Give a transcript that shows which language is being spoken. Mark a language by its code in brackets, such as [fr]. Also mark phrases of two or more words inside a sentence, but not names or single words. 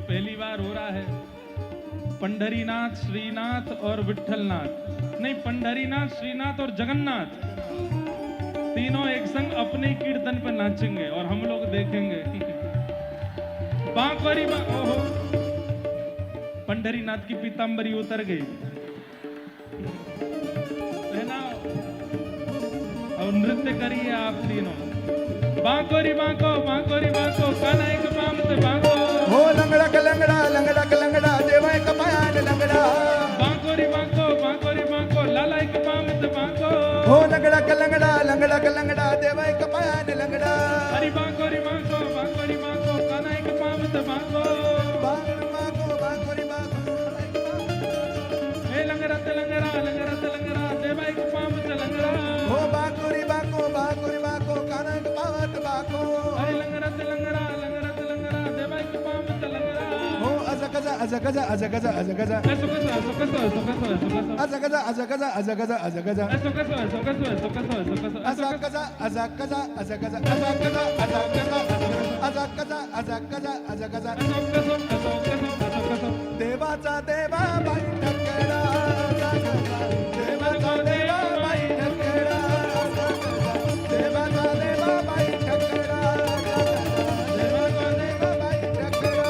[hi] पहली बार हो रहा है पंढरीनाथ श्रीनाथ और विठ्ठलनाथ नहीं पंढरीनाथ श्रीनाथ और जगन्नाथ तीनों एक संग अपने कीर्तन पे नाचेंगे और हम लोग देखेंगे बांकोरी ओहो पंढरीनाथ की पीतांबरी उतर गई पहनाओ और नृत्य करिए आप तीनों बांकोरी बांको काना एक पाम से बांको [mr] हो लंगडा लंगडा लंगडा देवा एक पायान लंगडा [hi] बांकोरी बांको लाला एक पाम से बांको [mr] हो लंगडा लंगडा देवा एक पायान लंगडा [hi] हरी बांकोरी बांको काना एक पाम से बांको बांकोरी बांको [mr] ए लंगरा देवा एक पाम से लंगरा [hi] हो बांकोरी बांको काना एक पावत बांको [mr] हरी लंगरा देवा एक पाम से लंगरा हो असा कसा [hi] ऐसो कसो [mr] असा कसा [hi] ऐसो कसो [mr] असा कसा [hi] ऐसो कसो ऐसो कसो ऐसो कसो [mr] देवाचा देवा बाई ठकरा देवाचा देवा बाई ठकरा देवाचा देवा बाई ठकरा देवाचा देवा बाई ठकरा